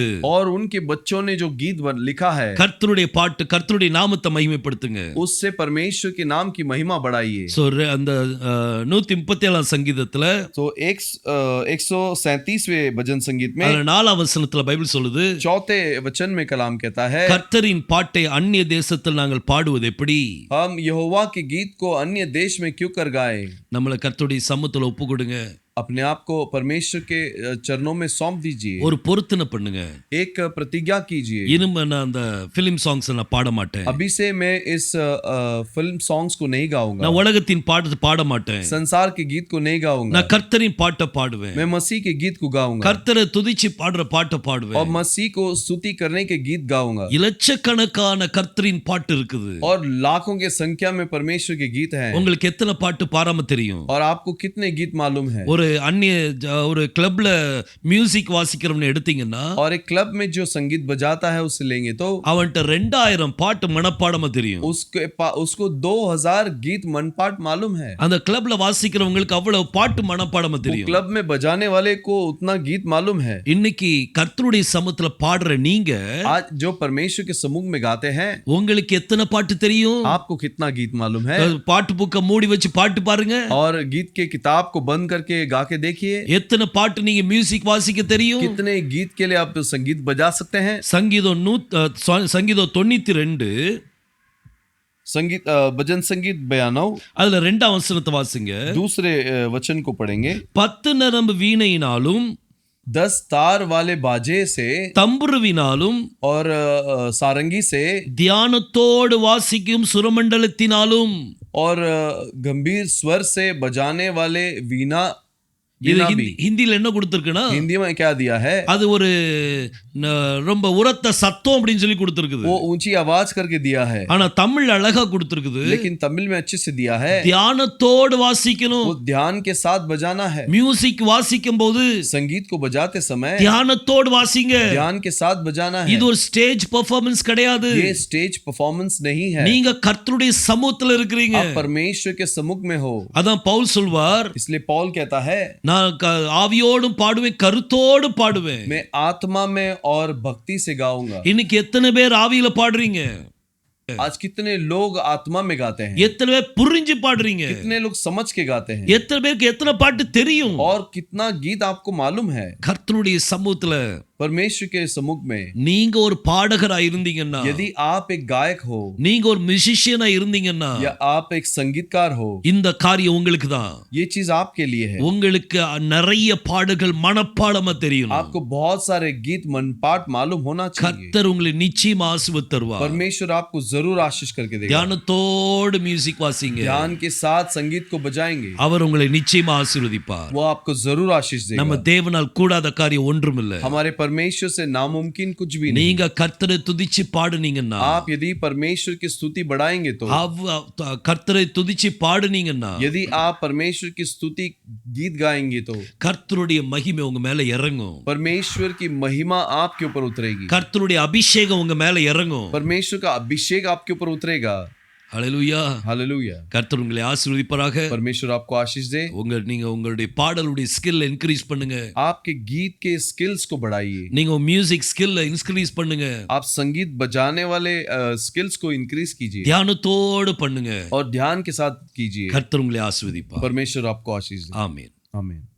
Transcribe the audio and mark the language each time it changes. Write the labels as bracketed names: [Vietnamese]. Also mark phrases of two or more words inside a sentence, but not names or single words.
[Hindi] और उनके बच्चों ने जो गीत लिखा है, [Tamil] கர்த்தருடைய பாட்டு, கர்த்தருடைய நாமத்தை மகிமைப்படுத்துங்க. [Hindi] उससे परमेश्वर के नाम की महिमा बढ़ाइए। [Tamil] சோ அந்த 137 சங்கீதத்துல [Hindi] तो 137वें भजन संगीत में [Tamil] 4ஆம் வசனத்துல பைபிள் சொல்லுது, [Hindi] 4 वचन में कलाम कहता है, [Tamil] கர்த்தரின் பாட்டை அந்நிய தேசத்தில் நாங்கள் பாடுவது எப்படி? [Hindi] हम यहोवा के गीत को अन्य देश में क्यों कर गाए? [Tamil] நம்மள கர்த்தருடைய சமூகத்துல ஒப்பு கொடுங்க. [Hindi] अपने आप को परमेश्वर के चरणों में सौंप दीजिए। [Tamil] ஒரு பொருத்தனை பண்ணுங்க. [Hindi] एक प्रतिज्ञा कीजिए। [Tamil] இனிமே நான் அந்த [English] film songs [Tamil] நான் பாட மாட்டேன். [Hindi] अभी से मैं इस [English] film songs [Hindi] को नहीं गाऊंगा। [Tamil] நான் உலகத்தின் பாட்டு பாட மாட்டேன். [Hindi] संसार के गीत को नहीं गाऊंगा। [Tamil] நான் கர்த்தரின் பாட்டை பாடுவேன். [Hindi] मैं मसीह के गीत को गाऊंगा। [Tamil] கர்த்தரை துதிச்சு பாடுற பாட்டை பாடுவேன். [Hindi] और मसीह को स्तुति करने के गीत गाऊंगा। [Tamil] இலட்சக்கணக்கான கர்த்தரின் பாட்டு இருக்குது. [Hindi] और लाखों के संख्या में परमेश्वर के गीत हैं। [Tamil] உங்களுக்கு எத்தனை பாட்டு பாராம தெரியும்? [Hindi] और आपको कितने गीत मालूम है? [Tamil] ஒரு ஒரு கிளப்ல மியூசிக் வாசிக்கிறவனை எடுத்தீங்கன்னா [Hindi] और एक क्लब में जो संगीत बजाता है उसे लेंगे तो [Tamil] அவன்கிட்ட 2000 பாட்டு மனப்பாடமா தெரியும். [Hindi] उसको 2000 गीत मनपाठ मालूम है. [Tamil] அந்த கிளப்ல வாசிக்கிறவங்களுக்கு அவ்வளவு பாட்டு மனப்பாடமா [Hindi] वो [Tamil] தெரியும். [Hindi] क्लब में बजाने वाले को उतना गीत मालूम है. [Tamil] இன்னைக்கு கர்த்தருடைய சமூகத்துல பாடுற நீங்க [Hindi] आज जो परमेश्वर के सम्मुख में गाते हैं [Tamil] உங்களுக்கு எத்தனை பாட்டு தெரியும்? [Hindi] आपको कितना गीत मालूम है. [Tamil] பாட்டு புக்க மூடி வச்சு பாட்டு பாருங்க. [Hindi] और गीत के किताब को बंद करके गा के देखिए [Tamil] எத்தனை பாட்டு நீங்க மியூசிக் வாசிக்க தெரியும்? [Hindi] कितने गीत के लिए आप संगीत बजा सकते हैं. [Tamil] சங்கீதம் 92 [Hindi] संगीत भजन संगीत 92 [Tamil] அதுல 2ஆம் வசனத்தை வாசிங்க. [Hindi] दूसरे वचन को पढ़ेंगे. [Tamil] 10 நரம்பு வீணையினாலும் [Hindi] 10 तार वाले बाजे से [Tamil] தம்புருவினாலும் [Hindi] और सारंगी से [Tamil] தியானத்தோடு வாசிக்கும் சுரமண்டலத்தினாலும் [Hindi] और गंभीर स्वर से बजाने वाले वीणा [Tamil] இது [Hindi] वीणा भी. [Tamil] ஹிந்தில என்ன கொடுத்திருக்குன்னா [Hindi] हिंदी में क्या दिया है. [Tamil] அது ஒரு ரொம்ப உரத்த சத்தம் அப்படின்னு சொல்லி கொடுத்திருக்குது. [Hindi] वो ऊंची आवाज करके दिया है. [Tamil] ஆனா தமிழ் அழகா கொடுத்திருக்குது. [Hindi] लेकिन तमिल में अच्छे से दिया है. [Tamil] தியானத்தோடு வாசிக்கணும். [Hindi] वो ध्यान के साथ बजाना है. [Tamil] மியூசிக் வாசிக்கும் போது [Hindi] संगीत को बजाते समय [Tamil] தியானத்தோடு வாசிங்க. [Hindi] ध्यान के साथ बजाना है. [Tamil] இது ஒரு [English] stage performance [Tamil] கிடையாது. [Hindi] ये [English] stage performance [Hindi] नहीं है. [Tamil] நீங்க கர்த்தருடைய சமூகத்துல இருக்கிறீங்க. [Hindi] आप परमेश्वर के सम्मुख में हो. [Tamil] அதான் பவுல் சொல்வார், [Hindi] इसलिए पौल कहता है [Tamil] நான் ஆவியோடும் பாடுவேன், கருத்தோடு பாடுவேன். [Hindi] मैं आत्मा में और भक्ति से गाऊंगा. [Tamil] இன்னைக்கு எத்தனை பேர் ஆவியில பாடுறீங்க? [Hindi] आज कितने लोग आत्मा में गाते हैं. [Tamil] எத்தனை பேர் புரிஞ்சு பாடுறீங்க? [Hindi] कितने लोग समझ के गाते हैं. [Tamil] எத்தனை பேருக்கு எத்தனை பாட்டு தெரியும்? [Hindi] और कितना गीत आपको मालूम है. [Tamil] கர்த்தருடைய சமூகத்துல [Hindi] परमेश्वर के सम्मुख में [Tamil] நீங்க ஒரு பாடகரா இருந்தீங்கன்னா, [Hindi] यदि आप एक गायक हो [Tamil] நீங்க ஒரு மியூசிஷியனா இருந்தீங்கன்னா, [Hindi] या आप एक संगीतकार हो, [Tamil] இந்த காரியம் உங்களுக்கு தான். [Hindi] ये चीज आपके लिए है. [Tamil] உங்களுக்கு நிறைய பாடல்கள் மனப்பாடமா தெரியும். [Hindi] आपको बहुत सारे गीत मनपाठ मालूम होना चाहिए. [Tamil] கர்த்தர் உங்களை நிச்சயமா ஆசீர்வதித்து தருவார். [Hindi] परमेश्वर आपको जरूर आशीष करके देगा. [Tamil] தியானத்தோடு மியூசிக் வாசிங்க. [Hindi] ध्यान के साथ संगीत को बजाएंगे. [Tamil] அவர் உங்களை நிச்சயமா ஆசீர்வதிப்பார். [Hindi] वो आपको जरूर आशीष देगा. [Tamil] நம்ம தேவனால் கூடாத காரியம் ஒன்றுமில்லை. [Hindi] हमारे परमेश्वर से नामुमकिन कुछ भी नहीं. [Tamil] நீங்க கர்த்தரை துதிச்சு பாடுனீங்கன்னா, [Hindi] आप यदि परमेश्वर की स्तुति बढ़ाएंगे तो [Tamil] கர்த்தரை துதிச்சு பாடுனீங்கன்னா, [Hindi] यदि आप परमेश्वर की स्तुति गीत गाएंगे तो [Tamil] கர்த்தருடைய மகிமை உங்க மேல இறங்கும். [Hindi] परमेश्वर की महिमा आपके ऊपर उतरेगी. [Tamil] கர்த்தருடைய அபிஷேகம் உங்க மேல இறங்கும். [Hindi] परमेश्वर का अभिषेक आपके ऊपर उतरेगा. [Tamil] ஹல்லேலூயா. [Hindi] हालेलुया. [Tamil] கர்த்தர் உங்களை ஆசீர்வதிப்பாராக. [Hindi] परमेश्वर आपको आशीष दे. [Tamil] நீங்க உங்களுடைய பாடலுடைய [English] skill increase [Tamil] பண்ணுங்க. [Hindi] आपके गीत के स्किल्स को बढ़ाइए. [Tamil] நீங்க [English] music skill increase [Tamil] பண்ணுங்க. [Hindi] आप संगीत बजाने वाले स्किल्स को इंक्रीज कीजिए. [Tamil] தியானத்தோடு பண்ணுங்க. [Hindi] और ध्यान के साथ कीजिए. [Tamil] கர்த்தர் உங்களை ஆசீர்வதிப்பார். [Hindi] परमेश्वर आपको आशीष दे. [Tamil] ஆமென். [Hindi] आमीन.